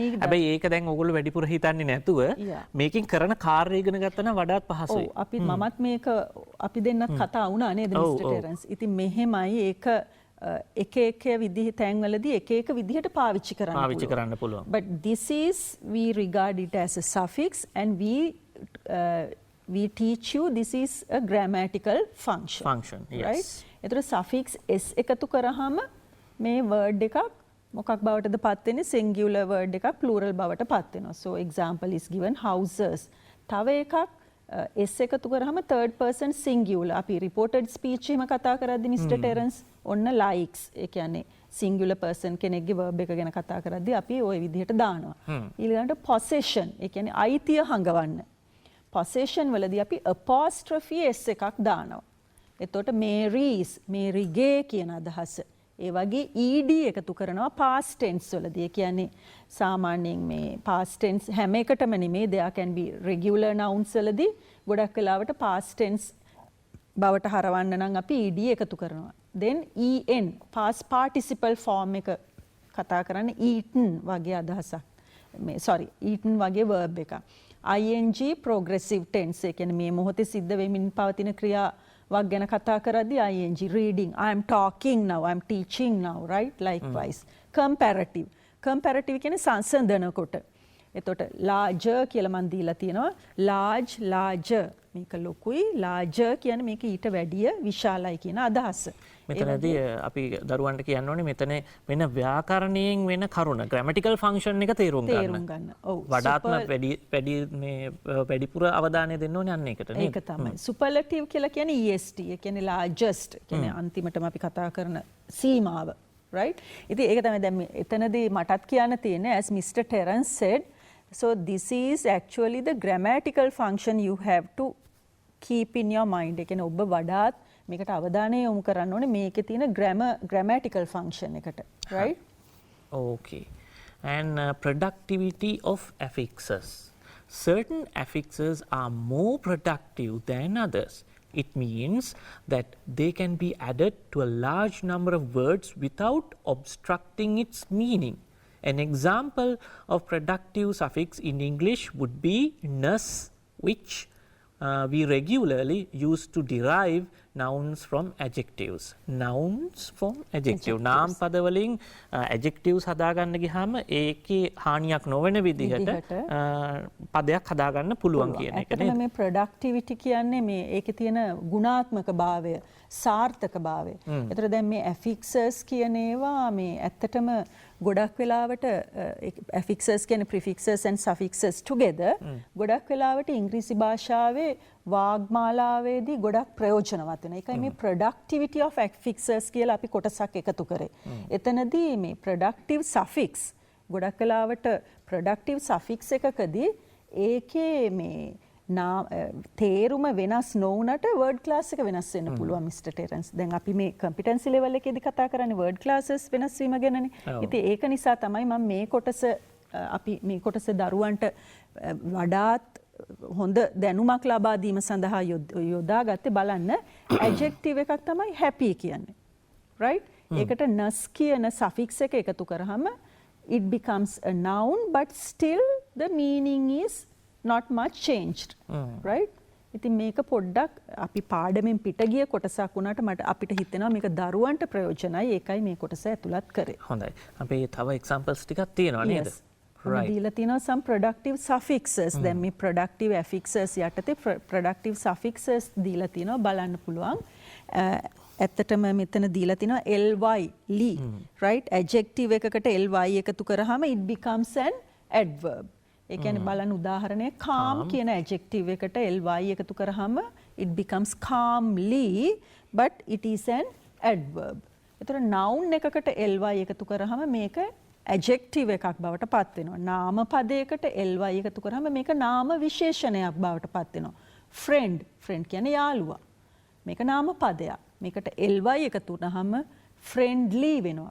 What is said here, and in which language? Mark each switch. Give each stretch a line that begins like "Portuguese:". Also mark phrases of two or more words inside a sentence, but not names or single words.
Sinhala: හැබැයි ඒක දැන් ඕගොල්ලෝ වැඩිපුර හිතන්නේ නැතුව මේකෙන් කරන කාර්ය ඉගෙන ගත්තා නම් වඩාත් පහසුයි. ඔව් අපි මමත් මේක අපි දෙන්නත් කතා වුණා නේද මිස්ටර් ටෙරන්ස්. ඉතින් මෙහෙමයි ඒක එක විදිහ තැන්වලදී එක විදිහට පාවිච්චි කරන්න පුළුවන්.
English: But this is we regard it as a suffix and we teach you this is a grammatical function. Yes. Right?
Sinhala: ඒතර suffix s එකතු කරාම මේ word එකක් මොකක් බවටද පත් වෙන්නේ?
English: singular word
Sinhala: එකක් plural බවට පත් වෙනවා.
English: So example is given houses.
Sinhala: තව එකක් s එකතු කරාම
English: third person singular.
Sinhala: අපි
English: reported speech
Sinhala: එහෙම කතා කරද්දී Mr. Terence ඔන්න likes ඒ කියන්නේ
English: singular person
Sinhala: කෙනෙක්ගේ verb එක ගැන කතා කරද්දී අපි ওই විදිහට දානවා. ඊළඟට possession ඒ කියන්නේ අයිතිය හංගවන්න. possession වලදී අපි apostrophe s එකක් දානවා. එතකොට Mary's, Maryගේ කියන අදහස. ඒ වගේ ed එකතු කරනවා
English: past tense
Sinhala: වලදී. ඒ කියන්නේ සාමාන්‍යයෙන් මේ
English: past tense
Sinhala: හැම එකටම නෙමෙයි
English: there can be regular nouns
Sinhala: වලදී ගොඩක් වෙලාවට
English: past tense
Sinhala: බවට හරවන්න නම් අපි ed එකතු කරනවා.
English: then en past participle form
Sinhala: එක කතා කරන්නේ eaten වගේ අදහසක්. eaten වගේ verb එකක්.
English: ing progressive tense
Sinhala: ඒ කියන්නේ මේ මොහොතේ සිද්ධ වෙමින් පවතින ක්‍රියාවක් ගැන කතා කරද්දී
English: ing reading I am talking now I am teaching now right likewise.
Sinhala: comparative කියන්නේ සංසන්දන කොට. එතකොට larger කියලා මන් දීලා තියෙනවා larger මේක ලොකුයි larger කියන්නේ මේක ඊට වැඩිය විශාලයි කියන අදහස. මෙතනදී අපි දරුවන්ට කියන්න ඕනේ මෙතන වෙන ව්‍යාකරණයෙන් වෙන කරුණ
English: grammatical function
Sinhala: එක තේරුම් ගන්න. ඔව්. වඩාත්ම වැඩිපුර අවධානය දෙන්න ඕනේ අන්න ඒකට නේද? ඒක තමයි. superlative කියලා කියන්නේ est. ඒ කියන්නේ largest. කියන්නේ අන්තිමටම අපි කතා කරන සීමාව. right? ඉතින් ඒක තමයි දැන් එතනදී මටත් කියන්න තියෙන්නේ
English: as Mr. Terence said. So this is actually the grammatical function you have to keep in your mind.
Sinhala: ඒ කියන්නේ ඔබ වඩාත් මේකට අවධානය යොමු කරන්න ඕනේ මේකේ තියෙන
English: grammatical function
Sinhala: එකට. right?
English: Okay. And productivity of affixes. Certain affixes are more productive than others. It means that they can be added to a large number of words without obstructing its meaning. An example of productive suffix in English would be ness, which we regularly use to derive nouns from adjectives. Nouns from adjective.
Sinhala: නාම පද වලින් adjectives හදාගන්න ගියාම ඒකේ හානියක් නොවන විදිහට පදයක් හදාගන්න පුළුවන් කියන එක නේද? මේ productivity කියන්නේ මේ ඒකේ තියෙන ගුණාත්මක භාවය, සාර්ථක භාවය. ඒතර දැන් මේ affixes කියන ඒවා මේ ඇත්තටම ගොඩක් වෙලාවට affixes කියන්නේ
English: prefixes and suffixes together
Sinhala: ගොඩක් වෙලාවට ඉංග්‍රීසි භාෂාවේ වාග්මාලාවේදී ගොඩක් ප්‍රයෝජනවත් වෙනවා. ඒකයි මේ
English: productivity of affixes
Sinhala: කියලා අපි කොටසක් එකතු කරේ. එතනදී මේ
English: productive suffix
Sinhala: ගොඩක් වෙලාවට
English: productive suffix
Sinhala: එකකදී ඒකේ මේ තේරුම වෙනස් නොවුනට
English: word class
Sinhala: එක වෙනස් වෙන්න පුළුවන් Mr. Terence. දැන් අපි මේ
English: competency level
Sinhala: එකේදී කතා කරන්නේ
English: word classes
Sinhala: වෙනස් වීම ගැනනේ. ඉතින් ඒක නිසා තමයි මම මේ කොටස අපි මේ කොටස දරුවන්ට වඩාත් හොඳ දැනුමක් ලබා දීම සඳහා යොදාගත්තේ. බලන්න adjective එකක් තමයි happy කියන්නේ. right? ඒකට ness කියන suffix එක එකතු කරාම
English: it becomes a noun but still the meaning is not much changed. right?
Sinhala: ඉතින් මේක පොඩ්ඩක් අපි පාඩමෙන් පිට ගිය කොටසක් වුණාට මට අපිට හිතෙනවා මේක දරුවන්ට ප්‍රයෝජනයි. ඒකයි මේ කොටස ඇතුළත් කරේ. හොඳයි. අපි තව examples ටිකක් තියෙනවා නේද?
English: right.
Sinhala: දීලා තියෙනවා
English: some productive suffixes.
Sinhala: දැන් මේ
English: productive affixes
Sinhala: යටතේ
English: productive suffixes
Sinhala: දීලා තියෙනවා බලන්න පුළුවන්. ඇත්තටම මෙතන දීලා තිනවා
English: ly right adjective
Sinhala: එකකට ly එකතු කරාම
English: it becomes an adverb.
Sinhala: ඒ කියන්නේ බලන්න උදාහරණයක් calm කියන adjective එකට ly එකතු කරාම
English: it becomes calmly but it is an adverb.
Sinhala: ඒතර noun එකකට ly එකතු කරාම මේක adjective එකක් බවට පත් වෙනවා. නාම පදයකට ly එකතු කරාම මේක නාම විශේෂණයක් බවට පත් වෙනවා. friend කියන්නේ යාළුවා. මේක නාම පදයක්. මේකට ly එකතු වුනහම friendly වෙනවා.